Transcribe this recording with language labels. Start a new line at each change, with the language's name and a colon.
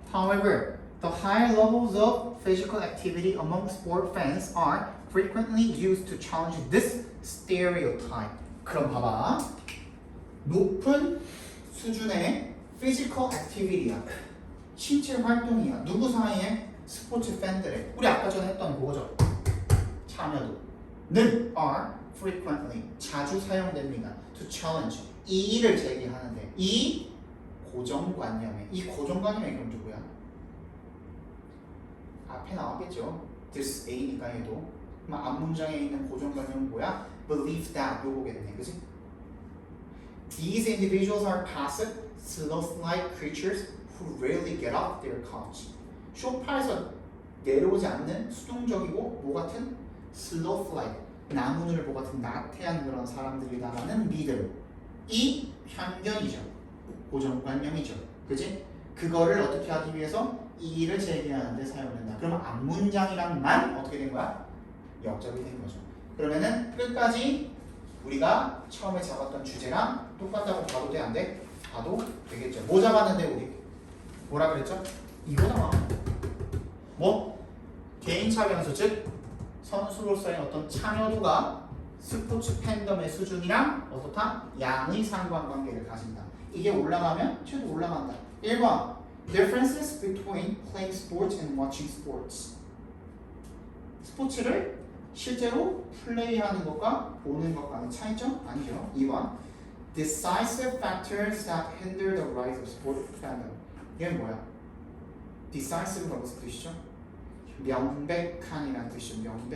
English: However, the high levels of physical activity among sport fans are frequently used to challenge this stereotype.
Korean: 그럼 봐봐. 높은 수준의
English: physical activity
Korean: 야. 신체 활동이야. 누구 사이에? 스포츠 팬들의. 우리 아까 전에 했던 그거죠. 참여도는
English: are frequently
Korean: 자주 사용됩니다.
English: To challenge
Korean: 이의를 제기하는데, 이 고정관념에, 이 고정관념이 그럼 누구야? 앞에 나왔겠죠.
English: This A
Korean: 니까 얘도. 그럼 앞문장에 있는 고정관념은 뭐야?
English: Believe that
Korean: 요거겠네, 그치?
English: These individuals are passive, sloth-like creatures who rarely get off their couch.
Korean: 소파에서 내려오지 않는 수동적이고 뭐 같은? sloth-like, 나무늘보 같은 나태한 그런 사람들이다라는 믿음. 이 편견이죠. 고정관념이죠. 그지? 그거를 어떻게 하기 위해서 이의를 제기하는 데 사용된다. 그러면 앞문장이랑만 어떻게 된 거야? 역접이 된 거죠. 그러면은 끝까지 우리가 처음에 잡았던 주제랑 똑같다고 봐도 돼? 안 돼? 봐도 되겠죠. 뭐 잡았는데 우리? 뭐라 그랬죠? 이거잖아. 뭐? 개인차 변수, 즉 선수로서의 어떤 참여도가 스포츠 팬덤의 수준이랑 어떻다? 양의 상관관계를 가진다. 이게 올라가면 쟤도 올라간다. 1번
English: Differences between playing sports and watching sports.
Korean: 스포츠를 실제로 플레이하는 것과 보는 것과의 차이점? 아니죠. 2번.
English: Decisive factors that hinder the rise of sport fandom.
Korean: 이게 뭐야? Decisive가 무슨 뜻이죠? 명백한이라는 뜻이죠.